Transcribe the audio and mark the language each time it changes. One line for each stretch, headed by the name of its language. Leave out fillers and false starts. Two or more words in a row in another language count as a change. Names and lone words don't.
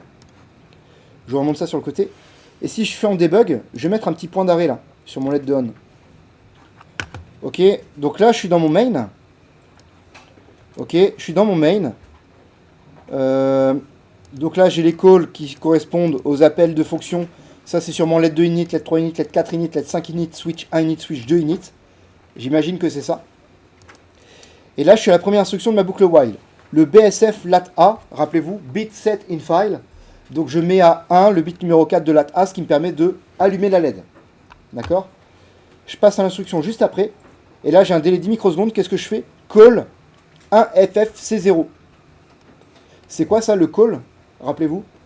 French: Je vous remonte ça sur le côté. Et si je fais en debug, je vais mettre un petit point d'arrêt là, sur mon LED de on. Ok, donc là, je suis dans mon main. Ok, je suis dans mon main. Donc là, j'ai les calls qui correspondent aux appels de fonction. Ça, c'est sûrement
English: LED 2 init, LED 3 init, LED 4 init, LED 5 init, switch 1 init, switch 2 init.
French: J'imagine que c'est ça. Et là, je suis à la première instruction de ma boucle while. Le BSF lat A, rappelez-vous,
English: bit set in file.
French: Donc je mets à 1 le bit numéro 4 de lat A, ce qui me permet de allumer la LED. D'accord? Je passe à l'instruction juste après. Et là, j'ai un délai de 10 microsecondes. Qu'est-ce que je fais? Call 1FFC0. C'est quoi ça, le call? Rappelez-vous.